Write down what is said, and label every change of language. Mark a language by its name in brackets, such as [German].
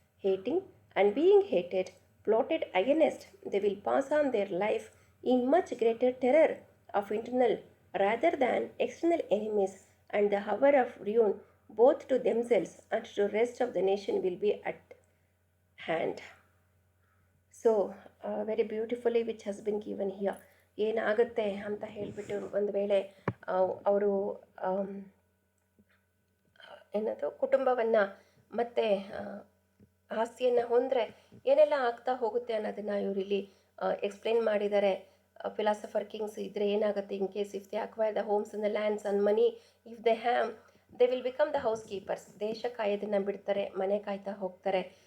[English] Hating and being hated, plotted against, they will pass on their life in much greater terror of internal rather than external enemies, and the hour of ruin both to themselves and to the rest of the nation will be at hand. So very beautifully which has been given here. [Kannada] ಏನಾಗುತ್ತೆ ಅಂತ ಹೇಳಿಬಿಟ್ಟು, ಒಂದು ವೇಳೆ ಅವರು ಏನದು ಕುಟುಂಬವನ್ನು ಮತ್ತು ಆಸ್ತಿಯನ್ನು ಹೊಂದರೆ ಏನೆಲ್ಲ ಆಗ್ತಾ ಹೋಗುತ್ತೆ ಅನ್ನೋದನ್ನು ಇವರಿಲ್ಲಿ ಎಕ್ಸ್ಪ್ಲೇನ್ ಮಾಡಿದ್ದಾರೆ. [English] philosopher kings [Kannada] ಇದ್ದರೆ ಏನಾಗುತ್ತೆ, [English] in case if they acquire the homes and the lands and money, if they have, they will become the house keepers, [Kannada] ದೇಶ ಕಾಯೋದನ್ನು ಬಿಡ್ತಾರೆ, ಮನೆ ಕಾಯ್ತಾ ಹೋಗ್ತಾರೆ.